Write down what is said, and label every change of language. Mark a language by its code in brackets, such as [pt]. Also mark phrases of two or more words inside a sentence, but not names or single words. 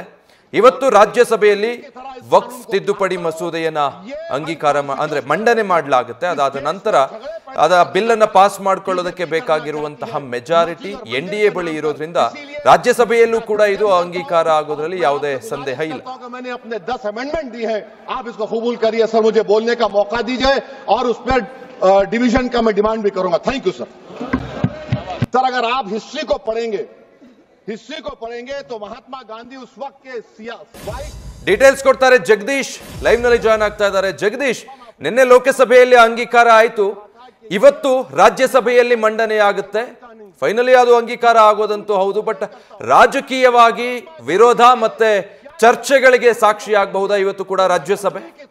[kn] ಇವತ್ತು ರಾಜ್ಯಸಭೆಯಲ್ಲಿ ವಕ್ಫ್ ತಿದ್ದುಪಡಿ ಮಸೂದೆಯನ್ನ ಅಂಗೀಕಾರ ಅಂದ್ರೆ ಮಂಡನೆ ಮಾಡಲಾಗುತ್ತೆ. ಅದಾದ ನಂತರ ಬಿಲ್ ಅನ್ನ ಪಾಸ್ ಮಾಡಿಕೊಳ್ಳೋದಕ್ಕೆ ಬೇಕಾಗಿರುವಂತಹ ಮೆಜಾರಿಟಿ ಎನ್ಡಿಎ ಬಳಿ ಇರೋದ್ರಿಂದ ರಾಜ್ಯಸಭೆಯಲ್ಲೂ ಕೂಡ ಇದು ಅಂಗೀಕಾರ ಆಗೋದ್ರಲ್ಲಿ ಯಾವುದೇ ಸಂದೇಹ ಇಲ್ಲ. [hi] डिवीजन का मैं डिमांड भी करूंगा. [en] Thank you sir. [hi] सर अगर आप हिस्ट्री को पढ़ेंगे तो महात्मा गांधी उस वक्त के [kn] ಡೀಟೇಲ್ಸ್ ಕೊಡ್ತಾರೆ ಜಗದೀಶ್, ಲೈವ್ ನಲ್ಲಿ ಜಾಯ್ನ್ ಆಗ್ತಾ ಇದ್ದಾರೆ. ಜಗದೀಶ್, ನಿನ್ನೆ ಲೋಕಸಭೆಯಲ್ಲಿ ಅಂಗೀಕಾರ ಆಯಿತು, ಇವತ್ತು ರಾಜ್ಯಸಭೆಯಲ್ಲಿ ಮಂಡನೆ ಆಗುತ್ತೆ. ಫೈನಲಿ ಅದು ಅಂಗೀಕಾರ ಆಗೋದಂತೂ ಹೌದು. ಬಟ್ ರಾಜಕೀಯವಾಗಿ ವಿರೋಧ ಮತ್ತೆ ಚರ್ಚೆಗಳಿಗೆ ಸಾಕ್ಷಿಯಾಗಬಹುದಾ ಇವತ್ತು ಕೂಡ ರಾಜ್ಯಸಭೆ?